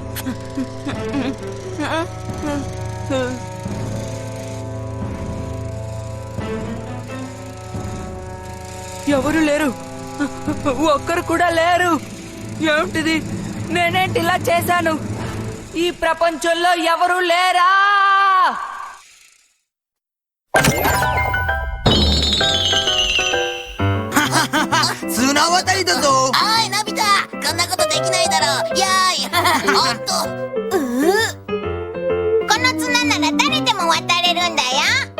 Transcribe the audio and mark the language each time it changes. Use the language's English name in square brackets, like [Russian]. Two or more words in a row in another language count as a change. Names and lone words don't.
[Telugu] ఎవరు లేరు, ఒక్కరు కూడా లేరు. ఏమిటిది? నేనేంటి ఇలా చేశాను? ఈ ప్రపంచంలో ఎవరు లేరా? [Japanese] おいのび太、こんなことできないだろう。やーいおっとこの綱なら誰でも渡れるんだよ。